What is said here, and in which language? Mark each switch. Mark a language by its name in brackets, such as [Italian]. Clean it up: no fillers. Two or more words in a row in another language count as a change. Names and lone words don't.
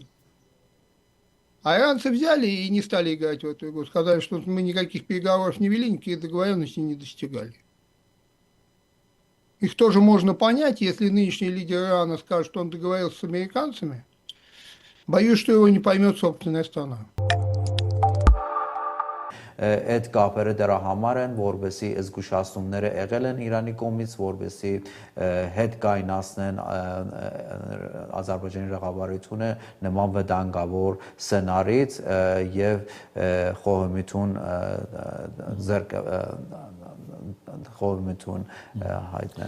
[Russian] А иранцы взяли и не стали играть в эту игру. Сказали, что мы никаких переговоров не вели, никаких договоренностей не достигали. Их тоже можно понять, если нынешний лидер Ирана скажет, что он договорился с американцами. Боюсь, что его не поймет собственная страна. [Armenian] Այդ կապերը դրա համար են, որովհետեւ զգուշացումները եղել են Իրանի կողմից, որովհետեւ հետ կայնացնեն Ադրբեջանի ռազմավարությունը նման վտանգավոր սցենարից եւ խոհեմիթուն խորմություն հայտնեն։